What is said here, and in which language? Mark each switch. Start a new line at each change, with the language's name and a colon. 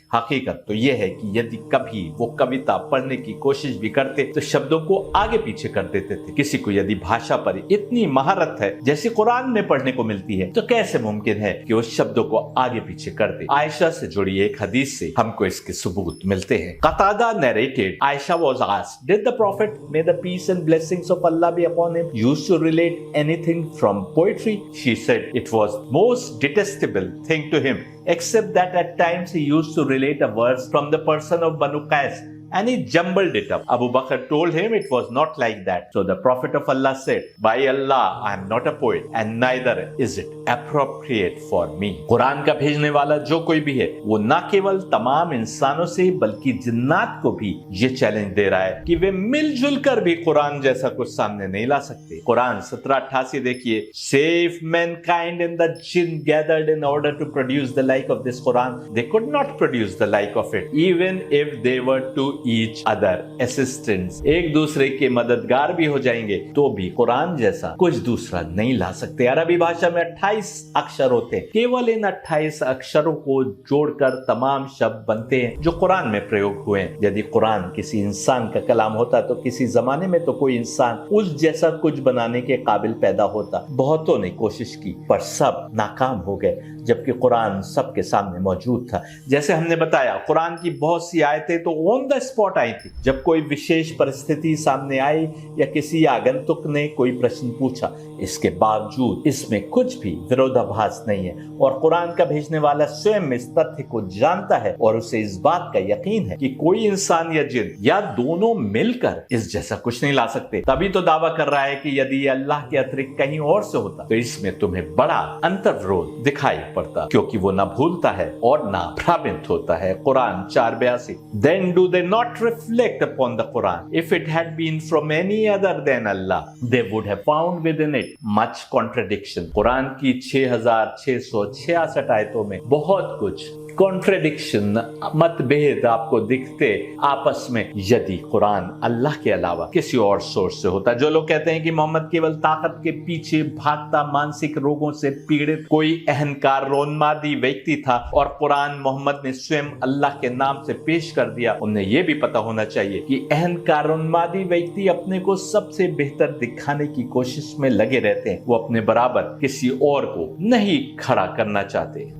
Hindi: हकीकत तो यह है कि यदि कभी वो कविता पढ़ने की कोशिश भी करते तो शब्दों को आगे पीछे कर देते थे। किसी को यदि भाषा पर इतनी महारत है जैसी कुरान में पढ़ने को मिलती है तो कैसे मुमकिन है कि उस शब्दों को आगे पीछे कर दे। आयशा से जुड़ी एक हदीस से हमको इसके सबूत मिलते हैं।
English: Qatada narrated, Aisha was asked, did the prophet, may the peace and blessings of Allah be upon him, used to relate anything from poetry? She said it was most detestable thing to him, except that at times he used to relate a verse from the person of Banu Qais, and he jumbled it up. Abu Bakr told him it was not like that. So the Prophet of Allah said, by Allah, I am not a poet and neither is it appropriate for me.
Hindi: Quran का भेजने वाला जो कोई भी है वो न केवल तमाम इंसानों से बल्कि जिन्नात को भी ये चैलेंज दे रहा है कि वे मिलजुल कर भी कुरान जैसा कुछ सामने नहीं ला सकते। कुरान 1788 देखिए,
English: Save mankind and the jinn gathered in order to produce the like of this Quran. They could not produce the like of it, even if they were to each other assistants.
Hindi: एक दूसरे के मददगार भी हो जाएंगे तो भी कुरान जैसा कुछ दूसरा नहीं ला सकते। अरबी भाषा में 28 अक्षर होते हैं। केवल इन 28 अक्षरों को जोड़कर तमाम शब्द बनते हैं जो कुरान में प्रयोग हुए हैं। यदि कुरान किसी इंसान का कलाम होता तो किसी जमाने में तो कोई इंसान उस जैसा कुछ बनाने के काबिल पैदा होता। बहुतों ने कोशिश की पर सब नाकाम हो गए। जबकि कुरान सबके सामने मौजूद था। जैसे हमने बताया, कुरान की बहुत सी आयतें तो
English: on the spot
Hindi: आई थी। जब कोई विशेष परिस्थिति सामने आई या किसी आगंतुक ने कोई प्रश्न पूछा, इसके बावजूद इसमें कुछ भी विरोधाभास नहीं है और कुरान का भेजने वाला स्वयं इस तथ्य को जानता है और उसे इस बात का यकीन है कि कोई इंसान या जिन या दोनों मिलकर इस जैसा कुछ नहीं ला सकते। तभी तो दावा कर रहा है कि यदि ये अल्लाह के अतिरिक्त कहीं और से होता तो इसमें तुम्हें बड़ा अंतर्विरोध दिखाई पड़ता, क्योंकि वो ना भूलता है और ना भ्रमित होता है।
English: Quran 4:82। Then do they not reflect upon the Quran? If it had been from any other than Allah, they would have found within it much contradiction.
Hindi: Quran की 6666 आयतों में बहुत कुछ कॉन्ट्रेडिक्शन, मतभेद आपको दिखते आपस में, यदि कुरान अल्लाह के अलावा किसी और सोर्स से होता। जो लोग कहते हैं कि मोहम्मद केवल ताकत के पीछे भागता मानसिक रोगों से पीड़ित कोई अहंकार रोन्मादी व्यक्ति था और कुरान मोहम्मद ने स्वयं अल्लाह के नाम से पेश कर दिया, उन्हें यह भी पता होना चाहिए कि अहंकार रोन्मादी व्यक्ति अपने को सबसे बेहतर दिखाने की कोशिश में लगे रहते हैं। वो अपने बराबर किसी और को नहीं खड़ा करना चाहते।